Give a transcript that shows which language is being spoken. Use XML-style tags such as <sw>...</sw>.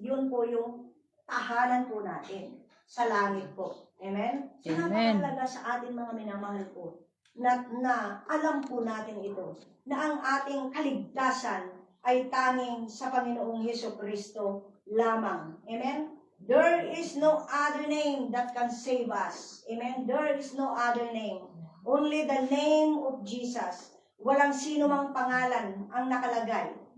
<tl>Yun po yung tahanan po natin sa langit po. Amen? So, Amen. napakalaga sa ating mga minamahal po na alam po natin ito, na ang ating kaligtasan ay tanging sa Panginoong Jesucristo lamang. Amen?</tl> <en>There is no other name that can save us. Amen? There is no other name. Only the name of Jesus.</en> <tl>Walang sino mang pangalan ang nakalagay.</tl>